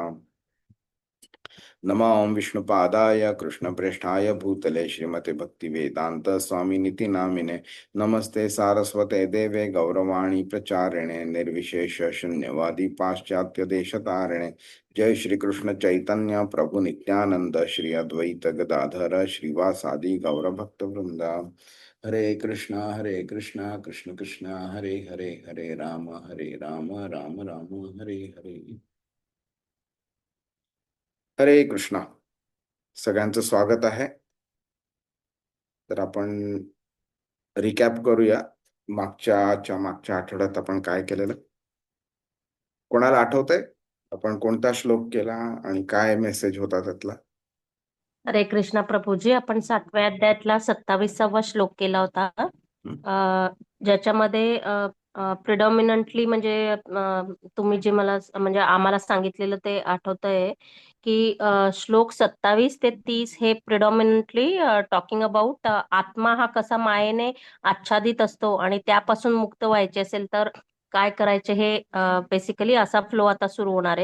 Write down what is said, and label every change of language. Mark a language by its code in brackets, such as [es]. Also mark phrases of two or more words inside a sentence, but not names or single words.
[sa] नमो विष्णुपादाय कृष्णप्रेष्ठाय भूतले श्रीमते भक्तिवेदांत स्वामिनिति नामिने। नमस्ते सारस्वते देवे गौरवाणी प्रचारिणे निर्विशेष शून्यवादी पाश्चात्य देशतारिणे। जय श्री कृष्ण चैतन्य प्रभु नित्यानंद श्री अद्वैत गदाधर श्रीवासादि गौरभक्त वृंदा। हरे कृष्णा कृष्ण कृष्ण हरे हरे, हरे राम राम राम हरे हरे। [mr] हरे कृष्णा। सगळ्यांचं स्वागत आहे। तर आपण रिकॅप करूया, मागच्या आठवड्यात आपण काय केलेलं. कोणाला आठवतंय आपण कोणता श्लोक केला आणि काय मेसेज होता त्यातला? हरे कृष्णा प्रभूजी, आपण 7व्या अध्यायातला 27वा श्लोक केला होता. ज्याच्यामध्ये प्रिडॉमिनंटली म्हणजे तुम्ही जे मला म्हणजे आम्हाला सांगितलेलं ते आठवतंय की श्लोक 27 ते 30 हे [en] predominantly talking about [mr] आत्मा हा कसा मायेने आच्छादित असतो आणि त्यापासून मुक्त व्हायचे असेल तर काय करायचे, हे बेसिकली असा फ्लो आता सुरू होणार आहे.